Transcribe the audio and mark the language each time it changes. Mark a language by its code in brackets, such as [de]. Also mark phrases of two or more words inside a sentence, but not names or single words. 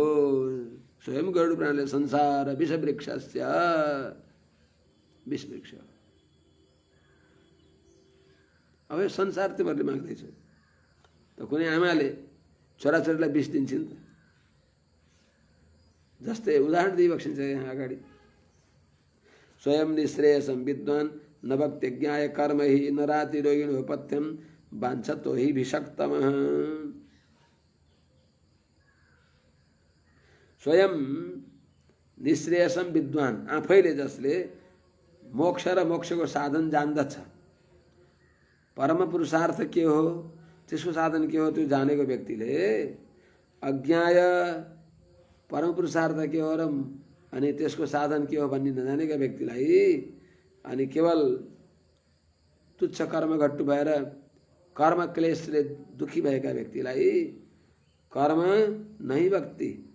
[ne] स्वयं गरुड पुराणले [sa] संसार विष वृक्षस्य, [ne] विष वृक्ष। अब यो संसार तिमीहरूले माग्दैछौ त कुनै आमाले छोराछोरीलाई विष दिन्छन् त? जस्तै उदाहरण दिइबक्सिन्छ यहाँ अगाडि। [sa] स्वयं निःश्रेयसं विद्वान् न भक्त्यज्ञाय कर्म हि नराति रोगिणो पथ्यम वाञ्छतो हि विषक्तमः। स्वयं निःश्रेयसं विद्वान, [ne] आफैले जसले मोक्ष र मोक्षको साधन जान्दछ, परम पुरुषार्थ के हो, त्यसको साधन के हो त्यो जानेको व्यक्तिले अज्ञाय परम पुरुषार्थ के हो र अनि त्यसको साधन के हो भन्ने नजानेका व्यक्तिलाई अनि केवल तुच्छ कर्मघट्टु भएर कर्म क्लेशले दुखी भएका व्यक्तिलाई कर्म नहीं भक्ति,